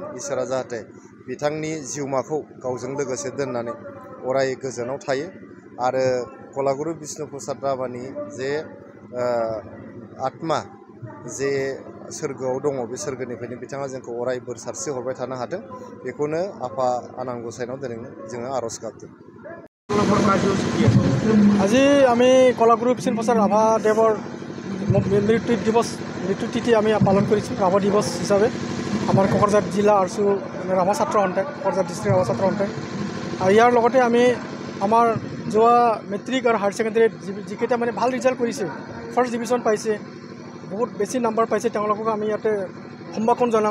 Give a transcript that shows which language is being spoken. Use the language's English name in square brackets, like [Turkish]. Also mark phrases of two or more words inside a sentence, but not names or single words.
[Bodo] इसोरा जाहाथे बिथांनि जिउमाखौ गावजों लोगोसे दोननानै अराय गोजोनाव थायो आरो कलागुरु बिष्णु प्रसाद राभानि जे आत्मा जे सोरगोआव दङ बे सोरगोनिफ्रायनो बिथाङा जोंखौ अराय बोर सारस्रि हरबाय थानो हाथों, बेखौनो आफा आनान गसाइनाव दिनै जोङो आर'ज गाबदों। [Assamese] আজি আমি কলাগুৰু বিষ্ণু প্ৰসাদ ৰাভাদেৱৰ মৃত্যু তিথি আমি পালন কৰিছোঁ ৰাভা দিৱস হিচাপে। আমাৰ কোকৰাঝাৰ জিলা আৰচু ৰাভা ছাত্ৰ সন্থাই, কোকৰাঝাৰ ডিষ্ট্ৰিক্ট ৰাভা ছাত্ৰ সন্থাই। আৰু ইয়াৰ লগতে আমি আমাৰ যোৱা মেট্ৰিক আৰু [English] higher secondary [Assamese] যিকেইটা মানে ভাল ৰিজাল্ট কৰিছে, [English] first division [Assamese] পাইছে, বহুত বেছি নাম্বাৰ পাইছে, তেওঁলোকক আমি ইয়াতে সম্ভাষণ জনাম।